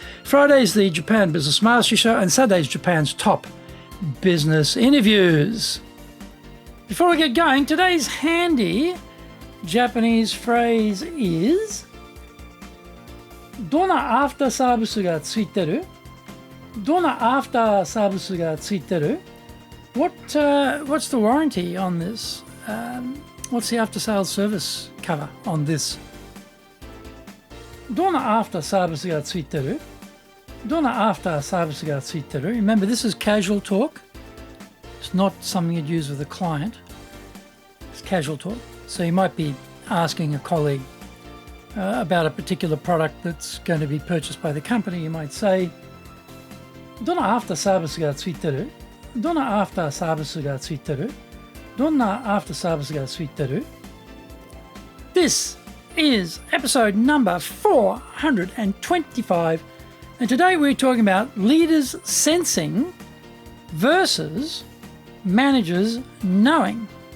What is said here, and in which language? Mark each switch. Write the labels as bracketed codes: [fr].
[en] Fridays, the Japan Business Mastery Show. And Saturdays, Japan's top business interviews. Before we get going, today's handy Japanese phrase is [ja] どんなアフターサービスがついてる? どんなアフターサービスがついてる? [en] What's the warranty on this? What's the after sales service cover on this? [ja] どんなアフターサービスがついてる?どんなアフターサービスがついてる? [en] Remember, this is casual talk. It's not something you'd use with a client. It's casual talk. So you might be asking a colleague about a particular product that's going to be purchased by the company. You might say, [ja] どんなアフターサービスがついてる? どんなアフターサービスがついてる?どんなアフターサービスがついてる? [en] This is episode number 425, and today we're talking about leaders sensing versus managers knowing.